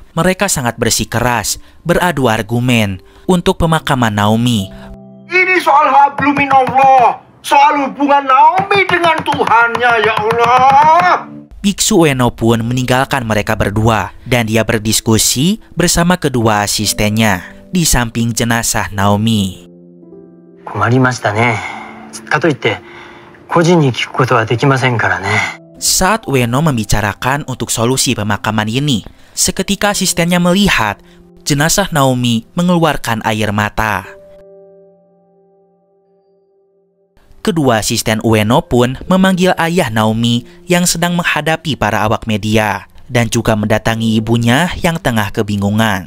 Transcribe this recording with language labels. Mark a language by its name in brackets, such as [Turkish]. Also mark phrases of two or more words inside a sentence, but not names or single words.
[Indonesian] Mereka sangat bersikeras, beradu argumen untuk pemakaman Naomi. Ini soal [Arabic] حبل من الله, [Indonesian] soal hubungan Naomi dengan Tuhannya, [Arabic] يا الله. [Indonesian] Biksu Ueno pun meninggalkan mereka berdua dan dia berdiskusi bersama kedua asistennya di samping jenazah Naomi. [Japanese] 困りましたね。かといって個人に聞くことはできませんからね。 [Indonesian] Saat Ueno membicarakan untuk solusi pemakaman ini, seketika asistennya melihat jenazah Naomi mengeluarkan air mata. Kedua asisten Ueno pun memanggil ayah Naomi yang sedang menghadapi para awak media dan juga mendatangi ibunya yang tengah kebingungan.